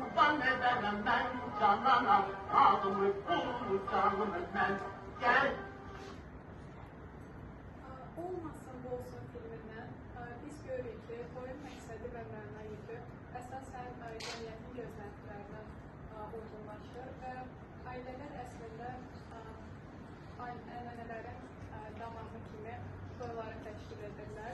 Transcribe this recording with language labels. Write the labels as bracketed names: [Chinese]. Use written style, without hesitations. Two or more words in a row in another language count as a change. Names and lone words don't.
[Turkish] Candan ederim ben canana, ağzımı bulmuş canımı ben. Gel. [Azerbaijani] Olmasın bu olsun filmindən biz görürük ki, oyun məqsədi və məna yükü əsasən cəmiyyətin gözləntilərinə uyğunlaşır və ailələr əslində ənənələrin davamı kimi toyları təşkil edirlər.